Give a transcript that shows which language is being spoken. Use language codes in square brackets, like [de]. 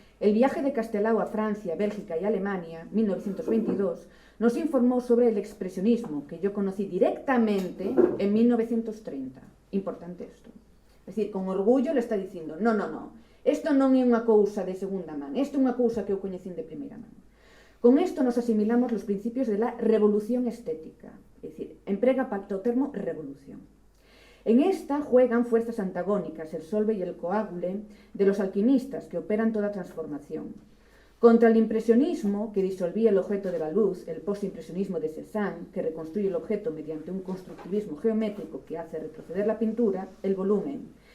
[es] El viaje de Castelao a Francia, Bélgica y Alemania, 1922, nos informó sobre el expresionismo, que yo conocí directamente en 1930. Importante esto. Es decir, con orgullo le está [gl] dicindo, no, isto non é unha cousa de segunda man, isto é unha cousa que eu coñecín de primeira man. [es] Con isto nos asimilamos los principios de la revolución estética, es decir, [gl] emprega o termo revolución. [es] En esta juegan fuerzas antagónicas, el solve y el coagule, de los alquimistas que operan toda transformación. Contra el impresionismo, que disolvía el objeto de la luz, el postimpresionismo de Cézanne, que reconstruye el objeto mediante un constructivismo geométrico que hace retroceder la pintura, el volumen.